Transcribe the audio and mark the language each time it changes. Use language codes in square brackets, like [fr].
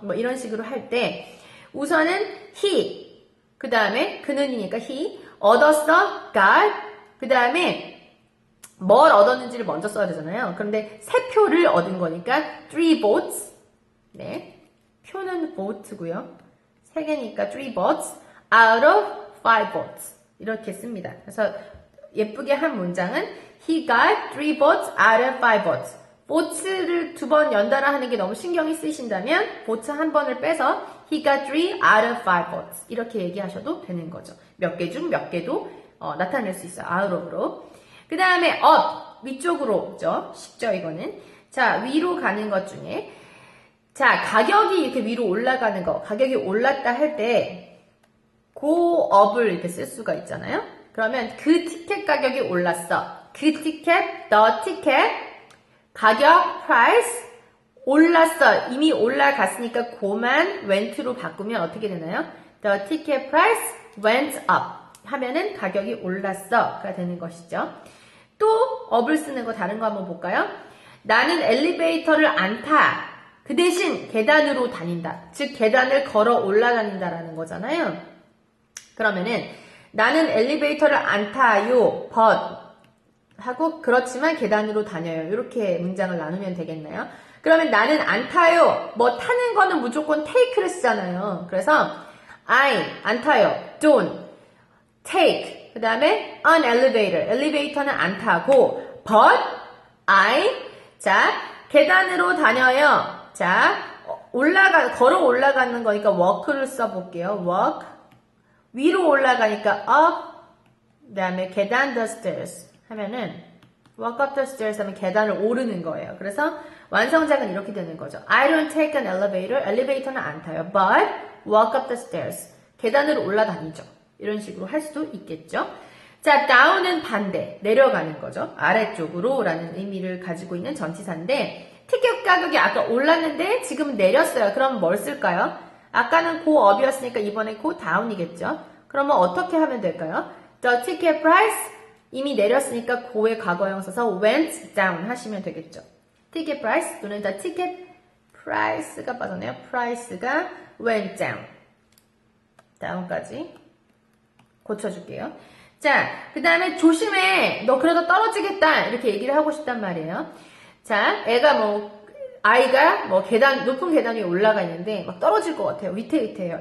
[ko] 뭐 이런 식으로 할 때 우선은 he 그 다음에 그는이니까 he 얻었어 got 그 다음에 뭘 얻었는지를 먼저 써야 되잖아요. 그런데 3표를 얻은 거니까 3 votes 네 표는 vote고요. [en] 3개니까 3 votes out of 5 votes 이렇게 씁니다. [ko] 그래서 예쁘게 한 문장은 he got 3 votes out of 5 votes vote를 2번 연달아 하는 게 너무 신경이 쓰이신다면 vote 한 번을 빼서 he got 3 out of 5 votes 이렇게 얘기하셔도 되는 거죠. 몇 개 중 몇 개도 나타낼 수 있어요. [en] out of로. [ko] 그 다음에 up 위쪽으로죠. 쉽죠 이거는. 자 위로 가는 것 중에 자 가격이 이렇게 위로 올라가는 거 가격이 올랐다 할 때 go up을 이렇게 쓸 수가 있잖아요. 그러면 그 티켓 가격이 올랐어. 그 티켓, the ticket, 가격, price, 올랐어. 이미 올라갔으니까 고만 went로 바꾸면 어떻게 되나요? [en] The ticket price went up. [ko] 하면은 가격이 올랐어가 되는 것이죠. 또 up을 쓰는 거 다른 거 한번 볼까요? 나는 엘리베이터를 안 타. 그 대신 계단으로 다닌다. 즉 계단을 걸어 올라다닌다라는 거잖아요. 그러면은 나는 엘리베이터를 안 타요. but 하고 그렇지만 계단으로 다녀요. 이렇게 문장을 나누면 되겠나요? 그러면 나는 안 타요. 뭐 타는 거는 무조건 take를 쓰잖아요. 그래서 I 안 타요. don't take 그 다음에 an elevator 엘리베이터는 안 타고 but I 자 계단으로 다녀요. 자 걸어 올라가는 거니까 walk를 써볼게요. walk 위로 올라가니까 up 그 다음에 계단 the stairs 하면은 walk up the stairs 하면 계단을 오르는 거예요. 그래서 완성작은 이렇게 되는 거죠. [en] I don't take an elevator 엘리베이터는 안 타요. but walk up the stairs 계단으로 올라다니죠. [ko] 이런 식으로 할 수도 있겠죠. 자, down은 반대, 내려가는 거죠. 아래쪽으로 라는 의미를 가지고 있는 전치사인데 티켓 가격이 아까 올랐는데 지금 내렸어요. 그럼 뭘 쓸까요? 아까는 go up이었으니까 이번에 go down이겠죠. 그러면 어떻게 하면 될까요? The ticket price 이미 내렸으니까 go의 과거형 써서 went down 하시면 되겠죠. ticket price 또는 the ticket price가 빠졌네요. [en] price가 went down. [ko] down까지 고쳐줄게요. 자, 그 다음에 조심해. 너 그러다 떨어지겠다. 이렇게 얘기를 하고 싶단 말이에요. 자, 아이가 높은 계단 위에 올라가 있는데 막 떨어질 것 같아요. 위태위태해요.